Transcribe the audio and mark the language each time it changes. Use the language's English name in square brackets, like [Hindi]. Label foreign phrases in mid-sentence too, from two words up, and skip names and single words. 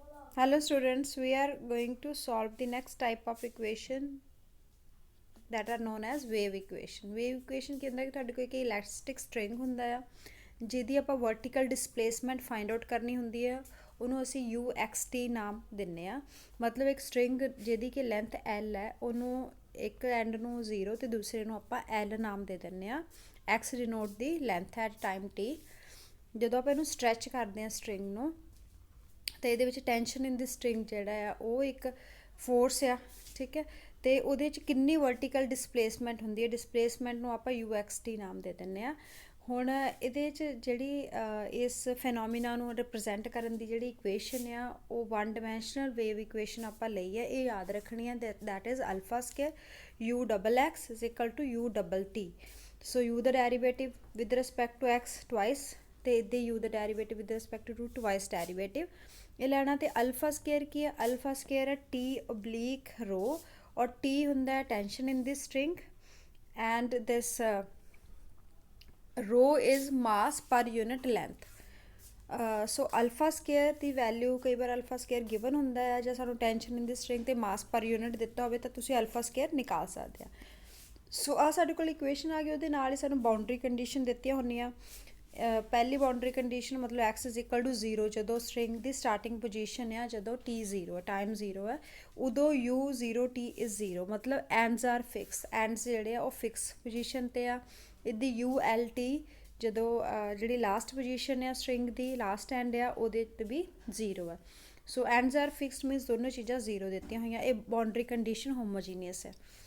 [English] Hello students, we are going to solve the next type of equation that are known as wave equation. Wave equation [Hindi] के अंदर [Punjabi] ਤੁਹਾਡੇ ਕੋਲ ਇੱਕ [English] elastic string [Punjabi] ਹੁੰਦਾ ਆ ਜਿਹਦੀ ਆਪਾਂ [English] vertical displacement find out [Punjabi] ਕਰਨੀ ਹੁੰਦੀ ਆ ਉਹਨੂੰ ਅਸੀਂ uxt ਨਾਮ ਦਿੰਨੇ ਆ ਮਤਲਬ ਇੱਕ string ਜਿਹਦੀ ਕਿ length l ਹੈ ਉਹਨੂੰ ਇੱਕ end ਨੂੰ 0 ਤੇ ਦੂਸਰੇ ਨੂੰ ਆਪਾਂ l ਨਾਮ ਦੇ ਦਿੰਨੇ ਆ [English] x denote [Punjabi] ਦੀ [English] length at time t [Punjabi] ਜਦੋਂ ਆਪਾਂ ਇਹਨੂੰ stretch ਕਰਦੇ ਆ string ਨੂੰ ਤੇ ਇਹਦੇ ਵਿੱਚ [English] tension in the string [Punjabi] ਜਿਹੜਾ ਆ ਉਹ ਇੱਕ ਫੋਰਸ ਆ ਠੀਕ ਹੈ ਤੇ ਉਹਦੇ ਵਿੱਚ ਕਿੰਨੀ [English] vertical displacement [Punjabi] ਹੁੰਦੀ ਹੈ ਡਿਸਪਲੇਸਮੈਂਟ ਨੂੰ ਆਪਾਂ UXT ਨਾਮ ਦੇ ਦਿੰਨੇ ਆ ਹੁਣ ਇਹਦੇ 'ਚ ਜਿਹੜੀ ਇਸ ਫੈਨੋਮੀਨਾ ਨੂੰ ਰਿਪਰੈਜ਼ੈਂਟ ਕਰਨ ਦੀ ਜਿਹੜੀ ਇਕੁਏਸ਼ਨ ਆ ਉਹ [English] one dimensional wave equation [Punjabi] ਆਪਾਂ ਲਈ ਹੈ ਇਹ ਯਾਦ ਰੱਖਣੀ ਹੈ [English] that is alpha square UXX is equal to UT so U the derivative with respect to x twice [Punjabi] ਤੇ ਇਹਦੇ [English] U the derivative with respect to twice derivative [Punjabi] ਇਹ ਲੈਣਾ ਤੇ [English] alpha square [Punjabi] ਕੀ ਹੈ [English] alpha square ਹੈ T oblique rho ਔਰ T [Punjabi] ਹੁੰਦਾ ਹੈ [English] tension in the string and this rho is mass per unit length so alpha square [Punjabi] ਦੀ ਵੈਲਿਊ ਕਈ ਵਾਰ [English] alpha square given [Punjabi] ਹੁੰਦਾ ਹੈ ਜਾਂ ਸਾਨੂੰ [English] tension in the string ਤੇ mass per unit [Punjabi] ਦਿੱਤਾ ਹੋਵੇ ਤਾਂ ਤੁਸੀਂ [English] alpha square [Punjabi] ਨਿਕਾਲ ਸਕਦੇ ਆ ਸੋ ਆ ਸਾਡੇ ਕੋਲ ਇਕੁਏਸ਼ਨ ਆ ਗਈ ਉਹਦੇ ਨਾਲ ਹੀ ਸਾਨੂੰ [English] boundary condition [Punjabi] ਦਿੱਤੀਆਂ ਹੁੰਦੀਆਂ ਪਹਿਲੀ ਬਾਉਂਡਰੀ ਕੰਡੀਸ਼ਨ ਮਤਲਬ [English] x is equal to 0 [Punjabi] ਜਦੋਂ ਸਟਰਿੰਗ ਦੀ [English] starting position [Punjabi] ਆ ਜਦੋਂ t 0 ਹੈ ਟਾਈਮ 0 ਹੈ ਉਦੋਂ u 0 t ਇਜ਼ 0 ਮਤਲਬ [English] ends are fix ends [Punjabi] ਜਿਹੜੇ ਆ ਉਹ [English] fix position [Punjabi] 'ਤੇ ਆ ਇਹਦੀ u l t ਜਦੋਂ ਜਿਹੜੀ [English] last position [Punjabi] ਆ ਸਟਰਿੰਗ ਦੀ [English] last end [Punjabi] ਆ ਉਹਦੇ 'ਤੇ ਵੀ 0 ਹੈ [English] so ends are fixed means [Punjabi] ਦੋਨੋਂ ਚੀਜ਼ਾਂ 0 ਦਿੱਤੀਆਂ ਹੋਈਆਂ ਇਹ [English] boundary condition [Punjabi] ਹੋਮੋਜੀਨੀਅਸ ਹੈ